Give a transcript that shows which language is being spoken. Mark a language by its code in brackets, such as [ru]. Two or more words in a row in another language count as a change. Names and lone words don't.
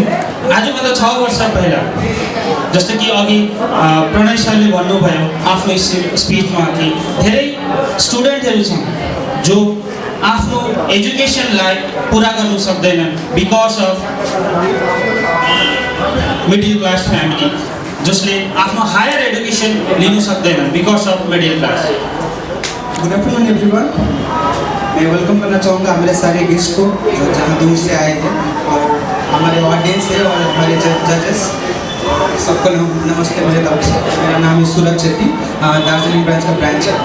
[ne] आजभन्दा 6 वर्ष पहिला जस्तो कि अघि प्रणय सरले भन्नुभयो आफ्नो स्पिचमा कि धेरै स्टुडेन्टहरू छन् जो आफ्नो एजुकेसनलाई पुरा गर्न सक्दैनन् [en] because of middle class family, [ne] जसले आफ्नो [en] higher education [ne] लिनु सक्दैनन् [en] because of middle class. good afternoon everyone, [hi] मैं वेलकम करना चाहूँगा हमारे सारे गेस्ट को जो जहाँ दूर से आए थे और हमारे ऑडियंस है और हमारे जजेस सबको नमस्ते मेरे तरफ से। मेरा नाम है सूरज छेत्री, दार्जिलिंग ब्रांच का ब्रांच है।